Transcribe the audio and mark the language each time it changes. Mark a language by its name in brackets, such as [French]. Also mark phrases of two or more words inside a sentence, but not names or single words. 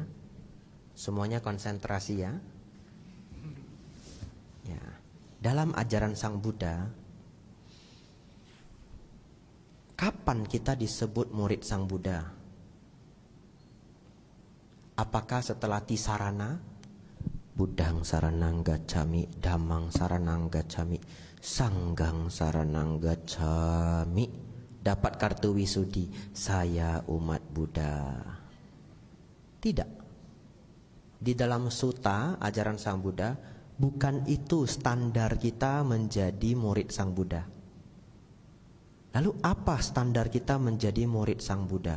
[Indonesian] Semuanya konsentrasi ya. Ya. Dalam ajaran Sang Buddha, kapan kita disebut murid Sang Buddha? Apakah setelah tisarana? [Pali] Buddhang saranang gacchami, dhammang saranang gacchami, sanggang saranang gacchami. [Indonesian] Dapat kartu wisudi, saya umat Buddha. Tidak. Di dalam sutta ajaran Sang Buddha, bukan itu standar kita menjadi murid Sang Buddha. Lalu apa standar kita menjadi murid Sang Buddha?